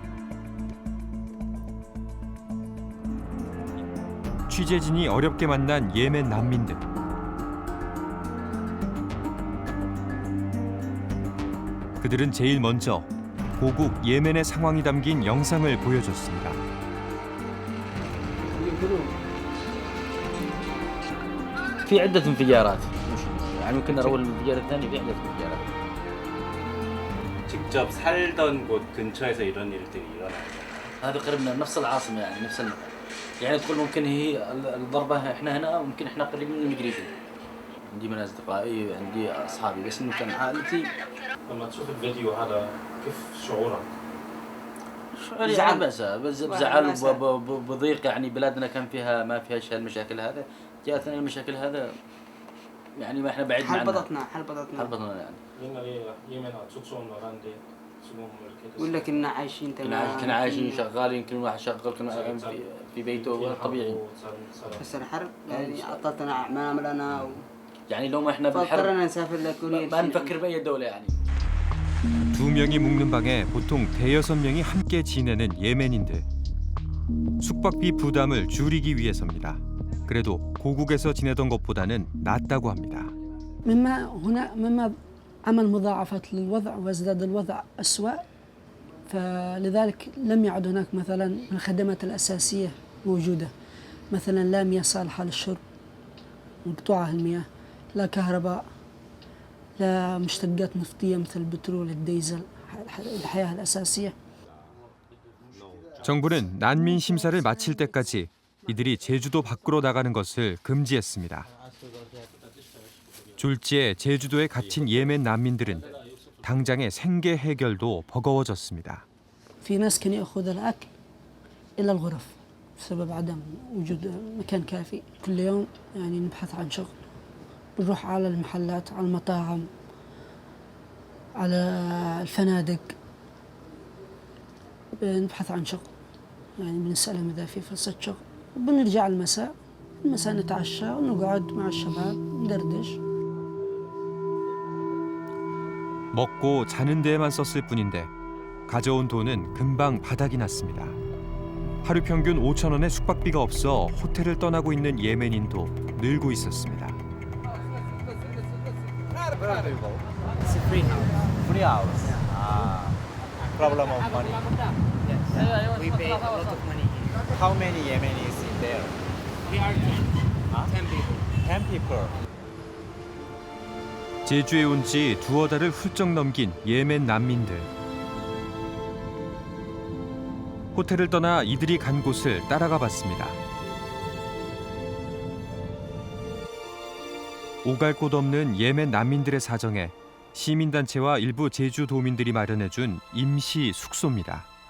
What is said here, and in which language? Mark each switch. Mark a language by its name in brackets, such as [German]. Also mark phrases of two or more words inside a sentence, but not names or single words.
[Korean] 취재진이 어렵게 만난 예멘 난민들. 그들은 제일 먼저 고국 예멘의 상황이 담긴 영상을 보여줬습니다. [Arabic] في عدة انفجارات يعني ممكن نروي الانفجار الثاني في عدة انفجارات. [Korean] 직접 살던 곳 근처에서 이런 일들이 일어나요. [Arabic] هذا قريب من نفس العاصمة يعني نفس يعني تقول ممكن هي الضربة احنا هنا ممكن احنا قريب من المقريزي. عندي من أصدقائي عندي أصحابي بس إنه كان عائلتي. لما تشوف الفيديو هذا كيف شعورك؟ زعل بزعل وبضيق يعني بلادنا كان فيها ما فيهاش هالمشاكل هذا جاءتنا المشاكل هذا يعني ما احنا بعيد عنها. حلبطتنا يعني. يمن تشوفون [Korean] 나라인데 지금 이렇게 [Arabic] ولا كنا عايشين تمام. كنا عايشين شغالين يمكن واحد شغال كنا في بيته طبيعي. بس الحرب يعني أعطتنا أعمالنا يعني لو ما احنا بالحرب فاضطرنا نسافر لكل ما نفكر بأي دولة يعني. [Korean] 두 명이 묵는 방에 보통 대여섯 명이 함께 지내는 예멘인들. 숙박비 부담을 줄이기 위해서입니다. 그래도 고국에서 지내던 것보다는 낫다고 합니다. [Arabic] مما عمل مضاعفات للوضع وازداد الوضع أسوأ فلذلك لم يعد هناك مثلا الخدمات الأساسية موجودة مثلا لا مياه صالحة للشرب مقطوعة المياه لا كهرباء لا مشتقات نفطية مثل البترول الديزل الحياة الأساسية. [Korean] 정부는 난민 심사를 마칠 때까지 이들이 제주도 밖으로 나가는 것을 금지했습니다. 졸지에 제주도에 갇힌 예멘 난민들은 당장의 생계 해결도 버거워졌습니다. [Arabic] في ناس كانوا يأخذ الأكل إلى الغرف بسبب عدم وجود مكان كافي. كل يوم يعني نبحث عن شغل. بنروح على المحلات على المطاعم على الفنادق بنبحث عن شغل يعني بنسألهم إذا في فرصة شغل وبنرجع المساء نتعشى ونقعد مع الشباب ندردش. [Korean] 먹고 자는 데에만 썼을 뿐인데 가져온 돈은 금방 바닥이 났습니다. 하루 평균 5,000원의 숙박비가 없어 호텔을 떠나고 있는 예멘인도 늘고 있었습니다. [English] It's a free house. Free house. Problem of money. Yes. We pay a lot of money here. How many Yemenis in there? We are 10 people. 10 people. [Korean] 제주에 온 지 두어 달을 훌쩍 넘긴 예멘 난민들. 호텔을 떠나 이들이 간 곳을 따라가 봤습니다. 오갈 곳 없는 예멘 난민들의 사정에 시민단체와 일부 제주 도민들이 마련해준 임시 숙소입니다.